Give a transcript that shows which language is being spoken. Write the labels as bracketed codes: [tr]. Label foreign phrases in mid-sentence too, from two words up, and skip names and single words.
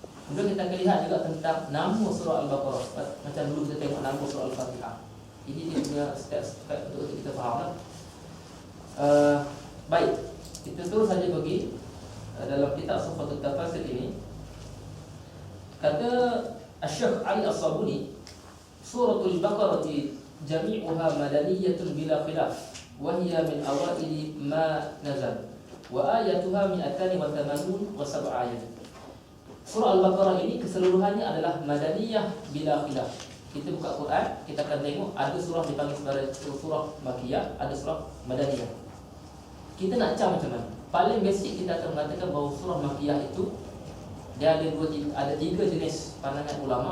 [ms] Kemudian kita akan lihat juga tentang nama surah Al-Baqarah. Macam dulu kita tengok nama surah Al-Fatihah. Ini dia punya step-step untuk kita faham lah. Baik, kita terus saja pergi dalam kitab Sufatul Tafasir ini. [ar] Kata Asy-Syaikh Ali As-Sabuni, Suratul Baqarah جميعها مدنية بلا خلاف وهي من أوائل ما نزل وآياتها 287 آية. [ms] Surah Al-Baqarah ini keseluruhannya adalah madaniyah [ar] بلا خلاف. [ms] Kita buka Quran, kita akan tengok ada surah dipanggil sebagai surah Makkiyah, ada surah Madaniyah. Kita nak cakap macam mana? Paling basic kita akan mengatakan bahawa surah Makkiyah itu dia ada tiga jenis pandangan ulama.